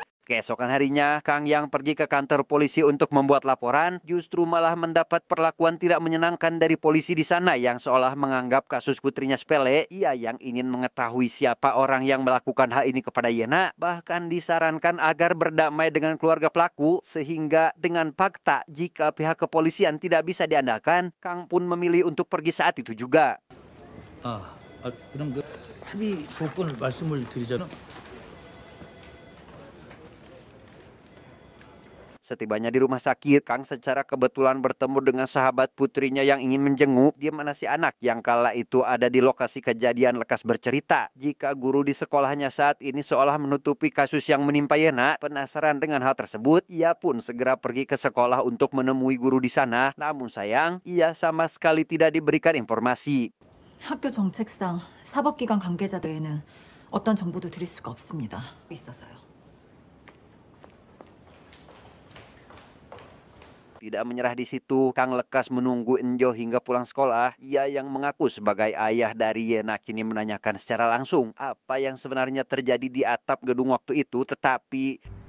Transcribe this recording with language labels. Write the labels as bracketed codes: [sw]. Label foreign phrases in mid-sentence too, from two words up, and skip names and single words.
[id] Keesokan harinya, Kang yang pergi ke kantor polisi untuk membuat laporan justru malah mendapat perlakuan tidak menyenangkan dari polisi di sana yang seolah menganggap kasus putrinya sepele. Ia yang ingin mengetahui siapa orang yang melakukan hal ini kepada Yena, bahkan disarankan agar berdamai dengan keluarga pelaku, sehingga dengan fakta jika pihak kepolisian tidak bisa diandalkan, Kang pun memilih untuk pergi saat itu juga. [ko] 그럼 그 합의 조건을 말씀을 드리자면 [id] Setibanya di rumah sakit, Kang secara kebetulan bertemu dengan sahabat putrinya yang ingin menjenguk, di mana si anak yang kala itu ada di lokasi kejadian lekas bercerita. Jika guru di sekolahnya saat ini seolah menutupi kasus yang menimpa Yena, penasaran dengan hal tersebut, ia pun segera pergi ke sekolah untuk menemui guru di sana. Namun sayang, ia sama sekali tidak diberikan informasi. [ko] 학교 정책상 사법기관 관계자 외에는 어떤 정보도 드릴 수가 없습니다. 있어서요. [id] Tidak menyerah di situ, Kang lekas menunggu Enjo hingga pulang sekolah. Ia yang mengaku sebagai ayah dari Yena kini menanyakan secara langsung apa yang sebenarnya terjadi di atap gedung waktu itu, tetapi